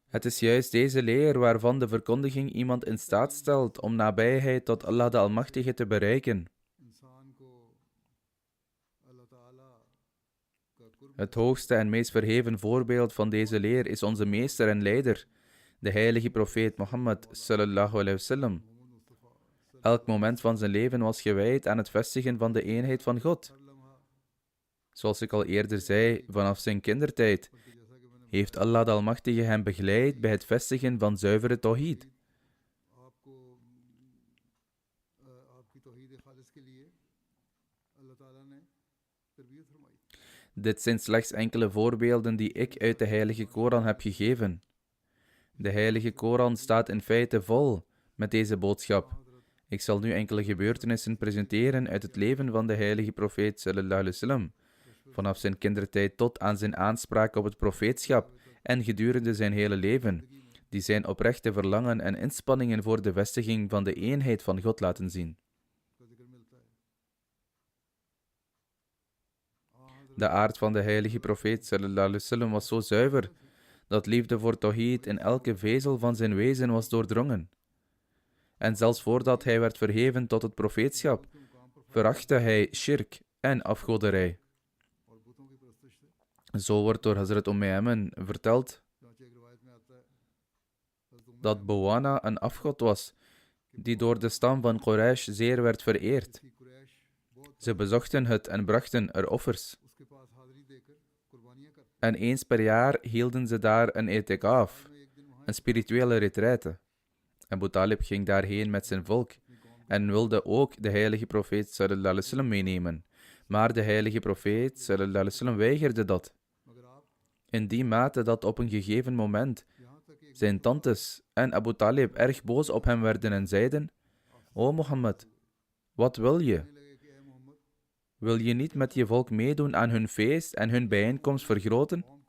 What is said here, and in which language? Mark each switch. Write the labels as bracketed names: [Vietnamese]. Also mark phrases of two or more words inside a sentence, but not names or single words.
[Dutch] Het is juist deze leer waarvan de verkondiging iemand in staat stelt om nabijheid tot Allah de Almachtige te bereiken. Het hoogste en meest verheven voorbeeld van deze leer is onze meester en leider, de heilige profeet Mohammed [Arabic] صلى الله عليه وسلم. [Dutch] Elk moment van zijn leven was gewijd aan het vestigen van de eenheid van God. Zoals ik al eerder zei, vanaf zijn kindertijd heeft Allah de Almachtige hem begeleid bij het vestigen van zuivere tawhid. Dit zijn slechts enkele voorbeelden die ik uit de Heilige Koran heb gegeven. De Heilige Koran staat in feite vol met deze boodschap. Ik zal nu enkele gebeurtenissen presenteren uit het leven van de heilige profeet [Arabic] صلى الله عليه وسلم, [Dutch] vanaf zijn kindertijd tot aan zijn aanspraak op het profeetschap en gedurende zijn hele leven, die zijn oprechte verlangen en inspanningen voor de vestiging van de eenheid van God laten zien. De aard van de heilige profeet [Arabic] صلى الله عليه وسلم [Dutch] was zo zuiver, dat liefde voor tawhid in elke vezel van zijn wezen was doordrongen. En zelfs voordat hij werd verheven tot het profeetschap, verachtte hij shirk en afgoderij. Zo wordt door Hazrat Ayman verteld dat Bawana een afgod was, die door de stam van Quraysh zeer werd vereerd. Ze bezochten het en brachten er offers. En eens per jaar hielden ze daar een i'tikaf, een spirituele retraite. Abu Talib ging daarheen met zijn volk en wilde ook de heilige profeet [Arabic] صلى الله عليه وسلم [Dutch] meenemen. Maar de heilige profeet [Arabic] صلى الله عليه وسلم [Dutch] weigerde dat. In die mate dat op een gegeven moment zijn tantes en Abu Talib erg boos op hem werden en zeiden: O Mohammed, wat wil je? Wil je niet met je volk meedoen aan hun feest en hun bijeenkomst vergroten?